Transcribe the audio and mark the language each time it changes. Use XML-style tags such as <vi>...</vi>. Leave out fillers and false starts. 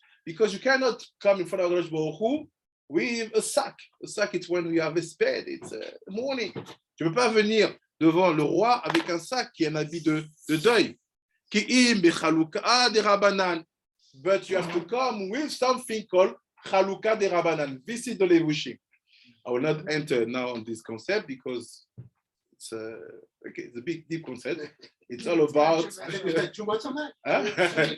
<en>Because you cannot come in front of God with a sack. A sack, it's when we have a spade, it's mourning.</en> <fr>Tu ne peux pas venir devant le roi avec un sac qui est un habit de deuil.</fr> <arc>Halouka DeRabbanan.</arc> <en>But you have to come with something called Halouka DeRabbanan. This is the levushim. I will not enter now on this concept because it's it's a big, deep concept. It's all about. I think we spent 2 months on that. Huh?</en>